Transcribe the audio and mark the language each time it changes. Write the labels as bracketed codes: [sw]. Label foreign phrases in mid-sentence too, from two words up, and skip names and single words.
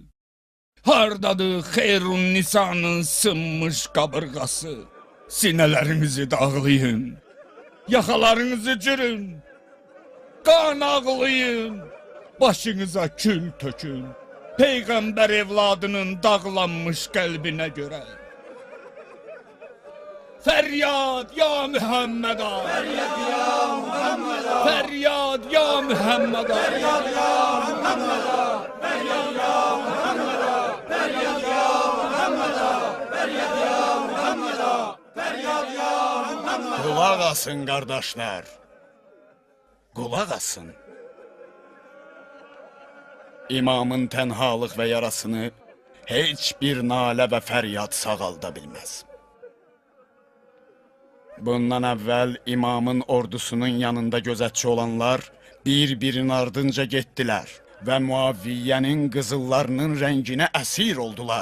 [az] Hardadır Xeyrun Nisanın sınmış qabırğası? Sinələrinizi dağlayın, yaxalarınızı cürün, qan ağlayın, başınıza kül tökün, Peyğəmbər evladının dağlanmış qəlbinə görə. Feryat ya Muhammeda! Feryat ya Muhammeda! Feryat ya Muhammeda! Feryat ya Muhammeda! Feryat ya Muhammeda! Feryat ya Muhammeda! Feryat ya Muhammeda! Feryat ya Muhammeda! Qulaq asın qardaşlar. Qulaq asın. İmamın tənhalıq və yarasını heç bir nalə və fəryad sağalda bilməz. Bundan əvvəl imamın ordusunun yanında gözətçi olanlar bir-birinin ardınca getdilər və Muaviyyənin qızıllarının rənginə əsir oldular.